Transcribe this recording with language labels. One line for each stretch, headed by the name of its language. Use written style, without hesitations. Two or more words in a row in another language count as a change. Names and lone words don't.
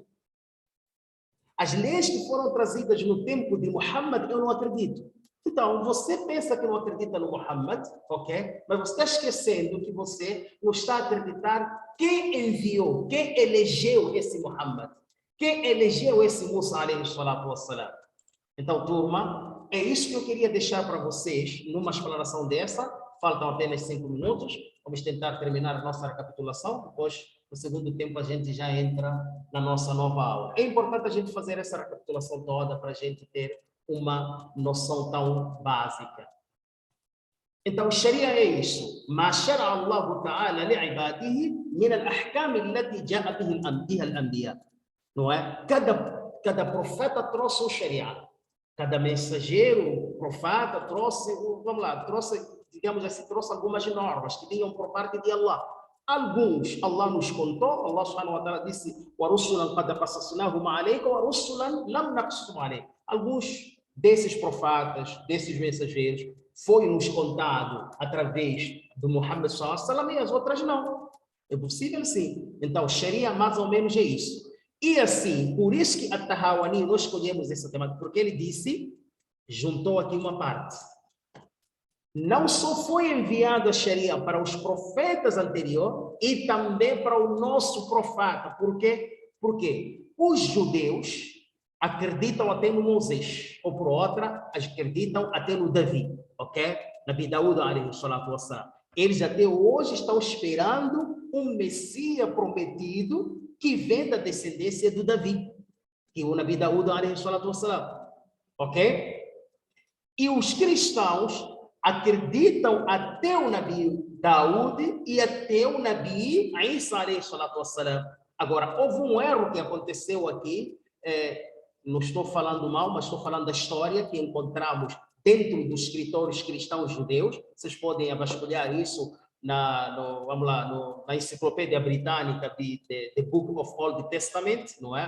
Portuguese: As leis que foram trazidas no tempo de Muhammad, eu não acredito. Então, você pensa que não acredita no Muhammad, ok? Mas você está esquecendo que você não está a acreditar quem enviou, quem elegeu esse Muhammad, quem elegeu esse Musa,
Arabic: عليه الصلاة والسلام.
Portuguese: Então, turma, é isso que eu queria deixar para vocês numa explanação dessa. Faltam apenas 5 minutos. Vamos tentar terminar a nossa recapitulação. Depois, no segundo tempo, a gente já entra na nossa nova aula. É importante a gente fazer essa recapitulação toda para a gente ter uma noção tão básica. Então, Sharia é isso.
Arabic: ما شرع الله تعالى لعباده من الأحكام التي جاء بها الأنبياء.
Portuguese: Não é? Cada profeta trouxe o Sharia. Cada mensageiro, profeta, trouxe, vamos lá, trouxe, digamos assim, trouxe algumas normas que vinham por parte de Allah. Alguns, Allah nos contou,
Arabic: الله سبحانه وتعالى disse, وَرُسُّلًا قَدْ قَصَصْنَاهُمْ عَلَيْكَ وَرُسُّلًا لَمْ نَقْصُصْهُمْ عَلَيْكَ.
Portuguese: Alguns desses profetas, desses mensageiros, foi nos contado através do Muhammad
Arabic: صلى الله عليه وسلم
Portuguese: e as outras não. É possível sim. Então, Sharia mais ou menos é isso. E assim, por isso que At-Tahawani, nós escolhemos essa temática, porque ele disse, juntou aqui uma parte. Não só foi enviado a Sharia para os profetas anteriores, e também para o nosso profeta. Por quê? Porque os judeus acreditam até no Moisés, ou por outra, acreditam até no Davi, ok?
Arabic: نبي داود عليه الصلاة والسلام.
Portuguese: Eles até hoje estão esperando um Messias prometido que vem da descendência do Davi, que é o
Arabic: نبي داود عليه الصلاة والسلام,
Portuguese: ok? E os cristãos acreditam até o Nabi Daúd e até o Nabi Isa,
Arabic: عليه الصلاة والسلام.
Portuguese: Agora, houve um erro que aconteceu aqui, não estou falando mal, mas estou falando da história que encontramos dentro dos escritores cristãos judeus. Vocês podem vasculhar isso vamos lá, na enciclopédia britânica The Book of Old Testament, não é?